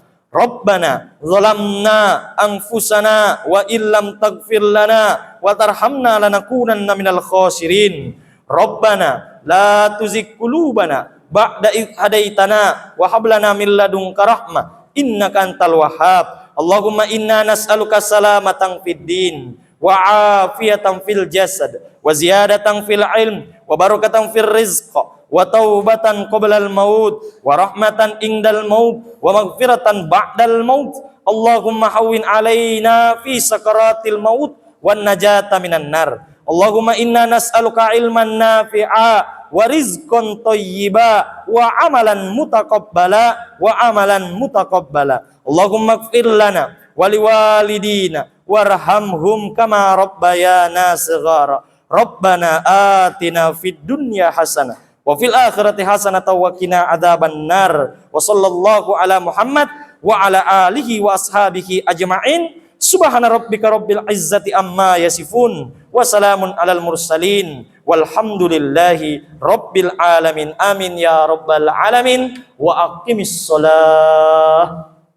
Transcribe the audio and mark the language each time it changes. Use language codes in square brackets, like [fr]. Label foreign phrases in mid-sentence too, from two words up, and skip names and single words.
[ar] ربنا ظلمنا أنفسنا وإن لم تغفر لنا وترحمنا لنكونن من الخاسرين. ربنا لا تزغ قلوبنا بعد إذ هديتنا وهب لنا من لدنك رحمة إنك أنت الوهاب. اللهم إنا نسألك سلامة في الدين وعافية في الجسد وزيادة في العلم وبركة في الرزق وتوبة قبل الموت ورحمة عند الموت ومغفرة بعد الموت. اللهم هون علينا في سكرات الموت والنجاة من النار. اللهم إنا نسألك علما نافعا ورزقا طيبا وعملا متقبلا وعملا متقبلا. اللهم اغفر لنا ولوالدينا وارحمهم كما ربيانا صغارا. ربنا آتنا في الدنيا حسنة وفي الآخرة حسنة وقنا عذاب النار. وصلى الله على محمد وعلى آله وأصحابه أجمعين. سبحان ربك رب العزة عما يصفون وسلام على المرسلين والحمد لله رب العالمين. آمين يا رب العالمين. وأقم الصلاة.